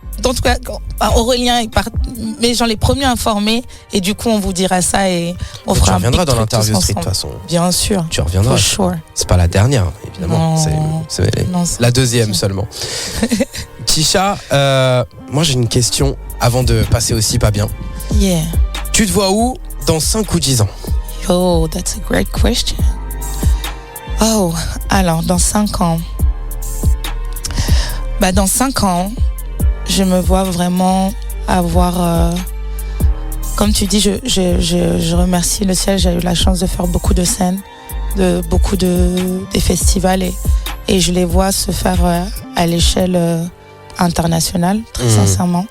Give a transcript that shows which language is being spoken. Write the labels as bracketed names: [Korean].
[French] en tout cas, Aurélien mais j'en ai premiers informés et du coup on vous dira ça et on fera un petit truc. Tu reviendras dans l'interview street de toute façon. Bien sûr. Tu reviendras. [English] For sure. [French] C'est pas la dernière, évidemment. Non. C'est la deuxième seulement. Tisha, moi j'ai une question avant de passer aussi pas bien. [English] Yeah. [French] Tu te vois où dans 5 ou 10 ans? [English] Oh, that's a great question. [French] Oh, alors dans 5 ans. Dans 5 ans, je me vois vraiment avoir, comme tu dis, je remercie le ciel. J'ai eu la chance de faire beaucoup de scènes, des festivals et je les vois se faire à l'échelle internationale, très sincèrement.